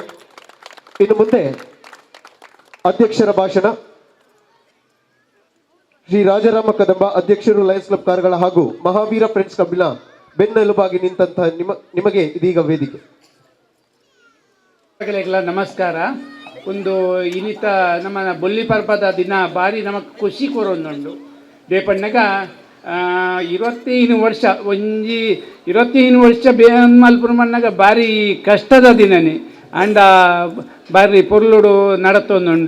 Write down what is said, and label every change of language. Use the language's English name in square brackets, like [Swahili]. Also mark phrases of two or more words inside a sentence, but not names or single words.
[Kannada] ಇನ್ನು ಮುಂದೆ ಅಧ್ಯಕ್ಷರ ಭಾಷಣ ಶ್ರೀ ರಾಜರಾಮ ಕದಂಬ, ಅಧ್ಯಕ್ಷರು ಲಯನ್ಸ್ ಕ್ಲಬ್ ಕಾರ್ಗಳ ಹಾಗೂ ಮಹಾವೀರ ಫ್ರೆಂಡ್ಸ್ ಕ್ಲಬ್ನ ಬೆನ್ನೆಲುಬಾಗಿ ನಿಂತಹ ನಿಮಗೆ ಇದೀಗ ವೇದಿಕೆ. ನಮಸ್ಕಾರ. [Tulu] ಒಂದು ಇನ್ನಿತ ನಮ್ಮ ಬೊಲ್ಲಿ ಪರ್ಬದ ದಿನ ಬಾರಿ ನಮಗೆ ಖುಷಿ ಕೊರೊಂದುಂಡು. ದೇಪಣ್ಣಗ 25 ವರ್ಷ ಒಂಜಿ 25 ವರ್ಷ ಮಲ್ಪುರ ಮಣ್ಣಗ ಬಾರಿ ಕಷ್ಟದ ದಿನನೇ ಅಂಡ ಬಾರಿ ಪೊರ್ಲುಡು ನಡತೊಂದುಂಡು.